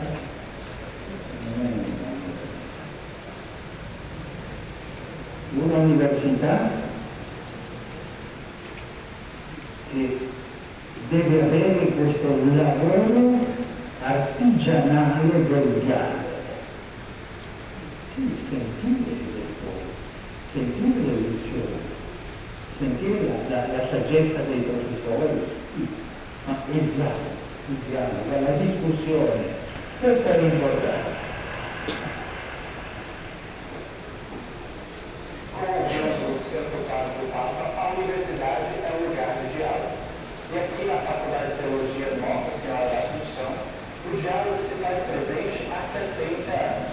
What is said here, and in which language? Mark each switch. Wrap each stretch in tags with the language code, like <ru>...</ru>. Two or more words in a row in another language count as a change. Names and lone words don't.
<it>Non è un'università che deve avere questo lavoro artigianale del dialogo. Sì, sentire le cose, sentire le lezioni, sentire la saggezza dei professori, ma il dialogo, la discussione, questo è l'importante.</it> <pt>Como o nosso centro Carlos Papa, a universidade é um lugar de diálogo. E aqui na Faculdade de Teologia Nossa Senhora da Assunção, o diálogo se faz presente há 70 anos.</pt>